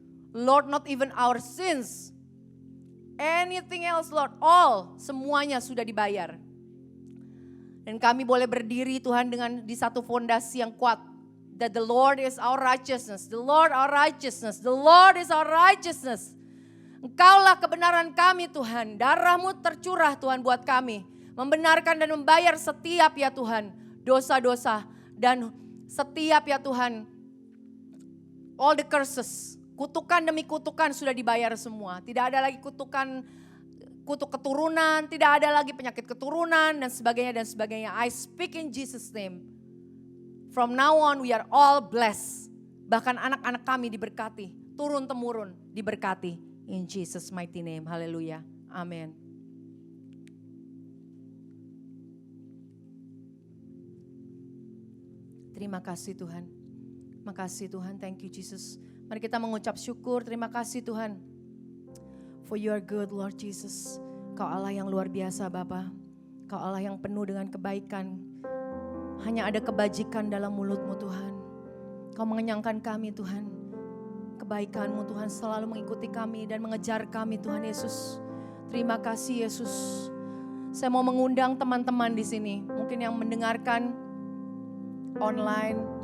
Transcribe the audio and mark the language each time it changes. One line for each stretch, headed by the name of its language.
English: Lord, not even our sins. Anything else Lord, all
Indonesian: semuanya sudah dibayar. Dan kami boleh berdiri Tuhan dengan di satu fondasi yang kuat.
English: That the Lord is our righteousness. The Lord our righteousness. The Lord is our righteousness.
Indonesian: Engkaulah kebenaran kami Tuhan. Darah-Mu tercurah Tuhan buat kami. Membenarkan dan membayar setiap ya Tuhan. Dosa-dosa dan setiap ya Tuhan.
English: All the curses.
Indonesian: Kutukan demi kutukan sudah dibayar semua. Tidak ada lagi kutukan, kutuk keturunan. Tidak ada lagi penyakit keturunan dan sebagainya dan sebagainya.
English: I speak in Jesus name. From now on we are all blessed.
Indonesian: Bahkan anak-anak kami diberkati. Turun-temurun diberkati.
English: In Jesus mighty name. Haleluya. Amin.
Indonesian: Terima kasih Tuhan. Makasih Tuhan.
English: Thank you Jesus.
Indonesian: Mari kita mengucap syukur. Terima kasih Tuhan.
English: For you are good Lord Jesus.
Indonesian: Kau Allah yang luar biasa Bapa. Kau Allah yang penuh dengan kebaikan. Hanya ada kebajikan dalam mulut-Mu Tuhan. Kau mengenyangkan kami Tuhan. Kebaikan-Mu Tuhan selalu mengikuti kami dan mengejar kami Tuhan Yesus. Terima kasih Yesus. Saya mau mengundang teman-teman di sini, mungkin yang mendengarkan online.